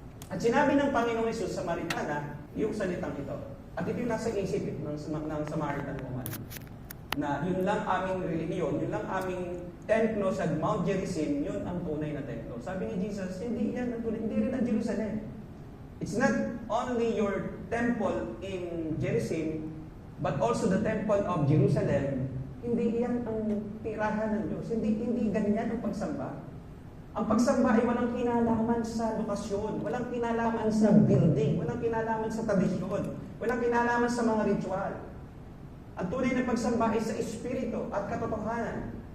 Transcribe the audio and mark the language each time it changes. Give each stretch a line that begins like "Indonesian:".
Filipino: At sinabi ng Panginoong Hesus sa Samaritana, yung salitang ito. At ito yung nasa isip ng Samaritan woman. Na yun lang aming relihiyon, yun lang aming templo sa Mount Gerizim, yun ang tunay na templo. Sabi ni Jesus, hindi yan ang tunay, hindi rin ang Jerusalem.
English: It's not only your temple in Gerizim, but also the temple of Jerusalem.
Filipino: Hindi yan ang tirahan ng Diyos. Hindi ganyan ang pagsamba. Ang pagsamba ay walang kinalaman sa lokasyon, walang kinalaman sa building, walang kinalaman sa tradisyon, walang kinalaman sa mga ritual. Ang tunay na pagsamba ay sa espiritu at katotohanan.